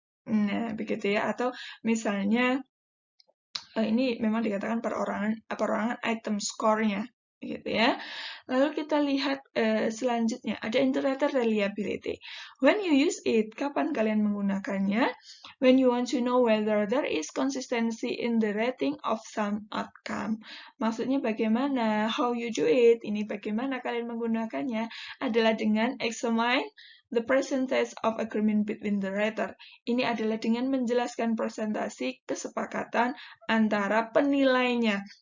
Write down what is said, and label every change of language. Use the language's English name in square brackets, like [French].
[Indonesian] Nah, begitu ya. Atau misalnya, ini memang dikatakan perorangan item score-nya. Gitu ya. Lalu kita lihat selanjutnya, ada iterator reliability. [English] When you use it, [Indonesian] kapan kalian menggunakannya? [English] When you want to know whether there is consistency in the rating of some outcome. [Indonesian] Maksudnya bagaimana? [English] How you do it? [Indonesian] Ini bagaimana kalian menggunakannya? Adalah dengan [English] examine the percentage of agreement between the rater. [Indonesian] Ini adalah dengan menjelaskan presentasi kesepakatan antara penilainya.